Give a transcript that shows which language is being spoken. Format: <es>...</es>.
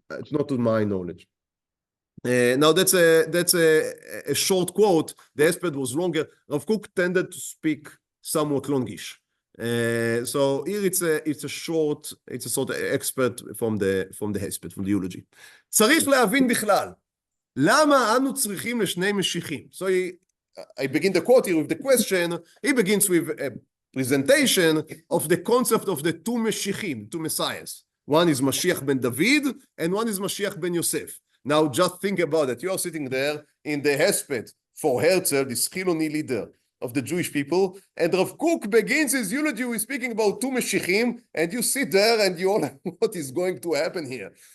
<en>Not to my knowledge. Now that's a short quote. The Hesped was longer. Rav Kook tended to speak somewhat longish. So here it's a short, it's a sort of expert from the Hesped, from the eulogy.</en> <he>צריך להבין בכלל. למה אנו צריכים לשני משיחים?</he> <en>So I begin the quote here with the question. He begins with a presentation of the concept of the two Meshachim, two messiahs. One is Mashiach ben David and one is Mashiach ben Yosef. Now just think about it. You are sitting there in the Hesped for Herzl, this Chiloni leader of the Jewish people, and Rav Kook begins his eulogy with speaking about two Meshachim, and you sit there and you all know what is going to happen here.</en>